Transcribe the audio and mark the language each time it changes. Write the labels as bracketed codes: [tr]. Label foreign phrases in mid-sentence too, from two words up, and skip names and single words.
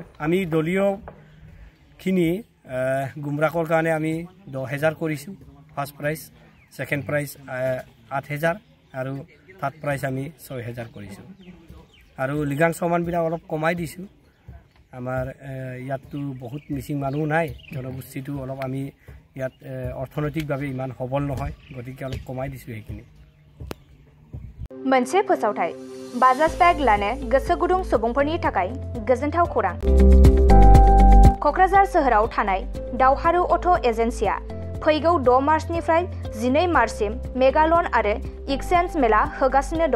[as] আমি দলীয়খিনি গুমৰাগৰ কাৰণে আমি 10,000 কৰিছোঁ [en] first prize, second prize [as] 8,000 আৰু [en] third prize [as] আমি 6,000 কৰিছোঁ। আৰু লিগাং চৌমানবিলাক অলপ কমাই দিছোঁ। আমাৰ ইয়াততো বহুত মিচিং মানুহ নাই, জনগোষ্ঠীটো অলপ আমি ইয়াত অৰ্থনৈতিকভাৱে ইমান সবল নহয়, গতিকে অলপ কমাই দিছোঁ সেইখিনি। [brx] मोनसे फोसावथाय बाजाज बेग लानो गोसो गुदुं सुबुंफोरनि थाखाय गोजोनथाव खौरां। क'क्राझार सोहोराव थानाय दावहारु अट' एजेन्सिया फैगौ 6 मार्चनिफ्राय 12 मार्चसिम मेगालन आरो एक्सचेन्ज मेला होगासिनो दं।